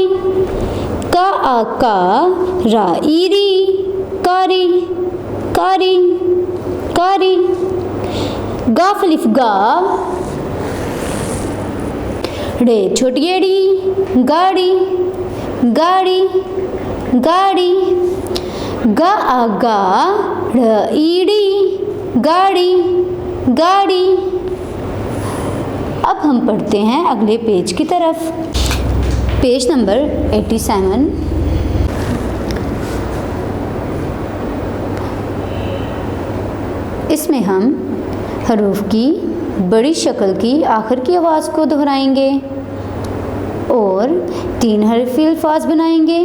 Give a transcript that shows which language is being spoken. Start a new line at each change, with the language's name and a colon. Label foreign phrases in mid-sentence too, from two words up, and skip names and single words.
Hindi: का आ का, रा ई री, कारी कारी कारी। गाफ अलिफ गा, रे छोटी एड़ी, गाड़ी गाड़ी गाड़ी। गा आ गा, र ईड़ी, गाड़ी गाड़ी। अब हम पढ़ते हैं अगले पेज की तरफ। पेज नंबर 87। इसमें हम हरूफ की बड़ी शक्ल की आखिर की आवाज़ को दोहराएंगे और 3 हरफी अल्फाज बनाएंगे।